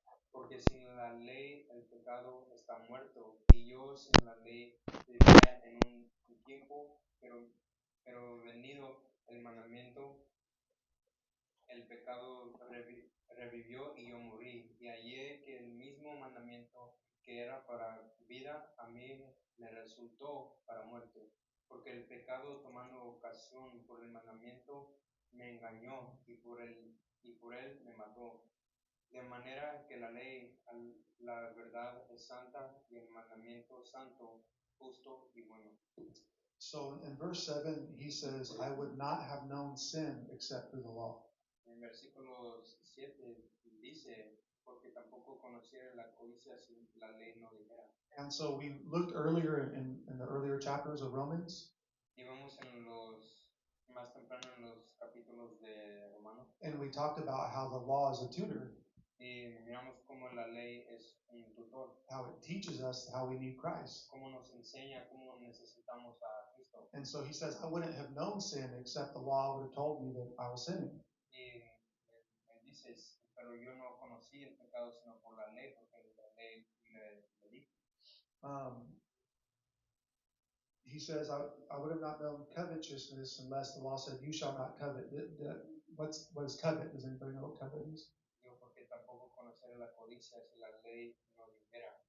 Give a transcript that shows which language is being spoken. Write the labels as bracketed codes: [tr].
[es] Porque sin la ley el pecado está muerto, y yo sin la ley vivía en un tiempo, pero venido el mandamiento, el pecado revivió y yo morí, y hallé que el mismo mandamiento que era para vida, a mí me resultó para muerte, porque el pecado, tomando ocasión por el mandamiento, me engañó, y por él me mató. De manera que la ley, la verdad es santa, y el mandamiento santo, justo y bueno. [en] So in verse 7, he says, I would not have known sin except through the law. [es] En versículo 7 dice, porque tampoco conociera la codicia si la ley no dijera. [en] And so we looked earlier in the earlier chapters of Romans, [es] Y vamos más temprano en los capítulos de Romanos, [en] and we talked about how the law is a tutor, [es] y miramos cómo la ley es un tutor, [en] how it teaches us how we need Christ. [es] cómo nos enseña cómo necesitamos a Cristo. [en] And so he says, I wouldn't have known sin except the law would have told me that I was sinning. [es] Y me dices, pero yo no conocí el pecado sino por la ley, porque la ley le dijo. [en] He says, I would have not known covetousness unless the law said, you shall not covet. What is covet? Does anybody know what covet is? [es] Digo, porque tampoco conocer la codicia si la ley no dijera.